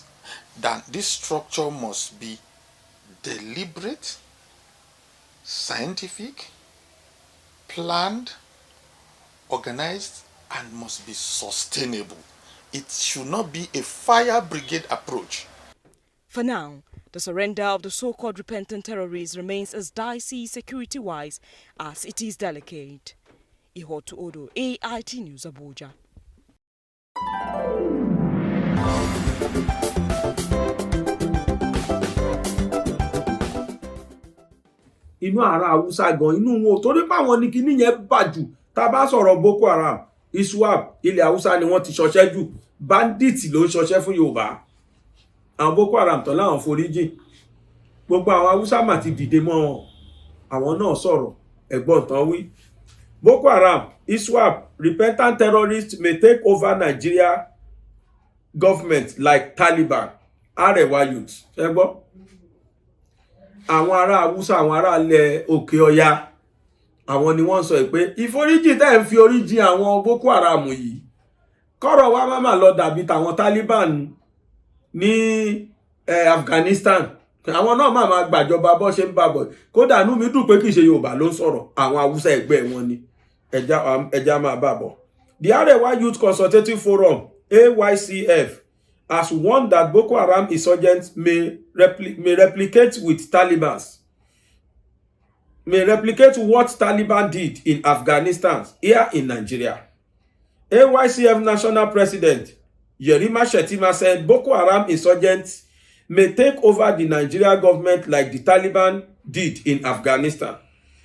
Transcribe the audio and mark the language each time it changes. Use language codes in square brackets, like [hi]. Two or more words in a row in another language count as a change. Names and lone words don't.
[en] That this structure must be deliberate, scientific, planned, organized, and must be sustainable. It should not be a fire brigade approach. For now, the surrender of the so-called repentant terrorists remains as dicey security-wise as it is delicate. Ihotu Odo, AIT News, Abuja. [yo] Inú ara Hausa gan inú wọn torí pé àwọn ní kíní yẹn bàjù tá bá sọ̀rọ̀ Boko Haram ISWAP ilẹ̀ Hausa ni wọ́n ti ṣọṣẹ́ jù bandit ló ń ṣọṣẹ́ fún Yorùbá àwọn Boko Haram tán láwọn foríjì gbogbo àwọn Hausa mà ti dìde mọ́ wọn àwọn náà sọ̀rọ̀ ẹ̀gbọ́n tán wí Boko Haram [en] ISWAP repentant terrorists may take over Nigeria government like Taliban Arewa youth [yo] ẹ gbọ́ àwọn ará Hausa àwọn ará ilẹ̀ òkè ọya àwọn ni wọ́n sọ pé ìforíjì tẹ́ ń fi oríjì àwọn Boko Haram yìí kọ́rọ̀ wa máma lọ dàbí tàwọn Taliban ní Afghanistan àwọn náà máa gbàjọba bó ṣe ń bàbọ̀ kódà inú mi dùn pé kìí ṣe Yorùbá ló ń sọ̀rọ̀ àwọn Hausa ẹgbẹ́ wọn ni ẹja máa bàbọ̀. [en] The Arewa Youth Consultative Forum AYCF has warned that Boko Haram insurgents may replicate what Taliban did in Afghanistan here in Nigeria. AYCF National President Yerima Shetima said Boko Haram insurgents may take over the Nigeria government like the Taliban did in Afghanistan.